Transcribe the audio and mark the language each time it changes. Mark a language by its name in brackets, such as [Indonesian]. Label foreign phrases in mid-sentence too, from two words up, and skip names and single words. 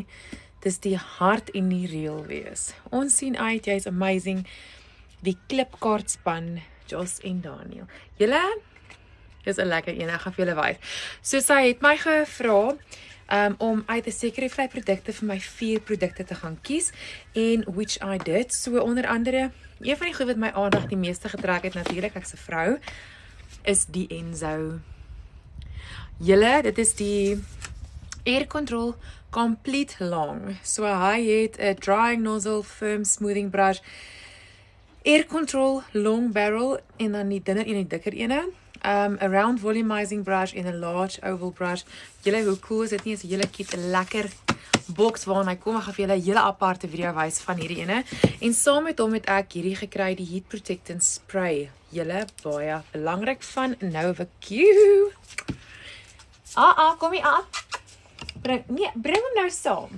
[Afrikaans] Dis die hart en die reël wees. Ons sien uit, jy's amazing. Die Klipkaart span, Jos en Daniel. Julle, dis 'n lekker een, ek gaan vir julle wys. So sy het my gevra om uit 'n sekere hoeveelheid produkte vir my 4 produkte te gaan kies, en [English] which I did. [Afrikaans] So onder andere, een van die goed wat my aandag die meeste getrek het, natuurlik, ek's 'n vrou, is die Enzo. Julle, dit is die Air Control Complete Long. So hy het 'n [English] drying nozzle, firm smoothing brush, [Afrikaans] Air Control Long Barrel, en dan die dunner en die dikker ene. [English] A round volumizing brush [Afrikaans] en 'n [English] large oval brush. [Afrikaans] Julle, hoe cool is dit nie? Is 'n hele cute, 'n lekker box waarna hy kom. Ek gaan vir julle 'n hele aparte video wys van hierdie ene. En saam met hom het ek hierdie gekry, die Heat Protectant Spray. Julle, baie belangrik van Novacue. Kom hier aan. Bring hom nou saam.